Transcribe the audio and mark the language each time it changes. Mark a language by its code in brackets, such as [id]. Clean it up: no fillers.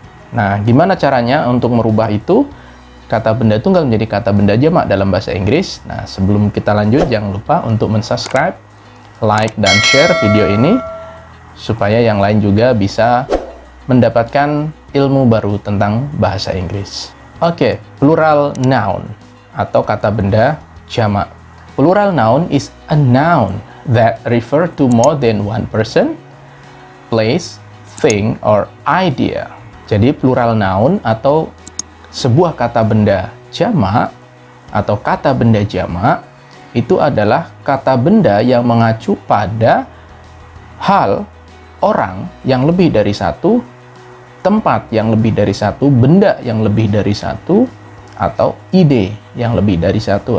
[id] Nah, gimana caranya untuk merubah itu? Kata benda tunggal menjadi kata benda jamak dalam bahasa Inggris. Nah, sebelum kita lanjut, jangan lupa untuk subscribe, like, dan share video ini supaya yang lain juga bisa mendapatkan ilmu baru tentang bahasa Inggris. Oke, plural noun atau kata benda jamak. [en] Plural noun is a noun that refer to more than one person, place, thing, or idea. [id] Jadi plural noun atau sebuah kata benda jamak atau kata benda jamak itu adalah kata benda yang mengacu pada hal, orang yang lebih dari satu, tempat yang lebih dari satu, benda yang lebih dari satu, atau ide yang lebih dari satu.